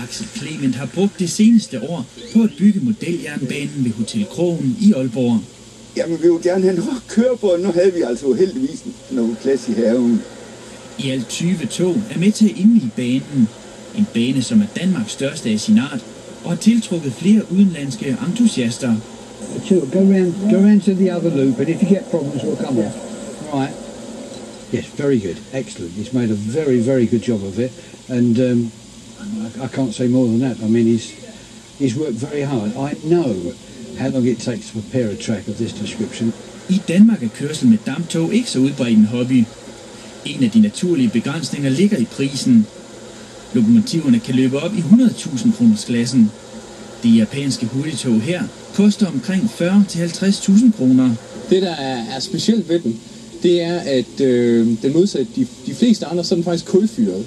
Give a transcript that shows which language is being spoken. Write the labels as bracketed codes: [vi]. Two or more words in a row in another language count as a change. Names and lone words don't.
[da] Axel Clement har brugt det seneste år på at bygge modeljernbanen ved Hotel Krogen i Aalborg. Jamen, vi vil gerne have noget at køre på, nu havde vi altså heldigvis noget plads i haven. I alt 20 tog er med til at indvie banen. En bane, som er Danmarks største af sin art, og har tiltrukket flere udenlandske entusiaster. [en] Go round to the other loop, and if you get problems, we'll come off. Right. Yes, very good, excellent. He's made a very, very good job of it, and I can't say more than that. I mean, he's worked very hard. I know how long it takes to prepare a track of this description. [da] I Danmark er kørsel med damptog ikke så udbredt en hobby. En af de naturlige begrænsninger ligger i prisen. Lokomotiverne kan løbe op i 100.000 kroners klassen. Det japanske hurtigtog her koster omkring 40 til 50.000 kroner. Det, der er specielt ved den, det er, at den modsat de fleste andre, så er den faktisk kulfyret.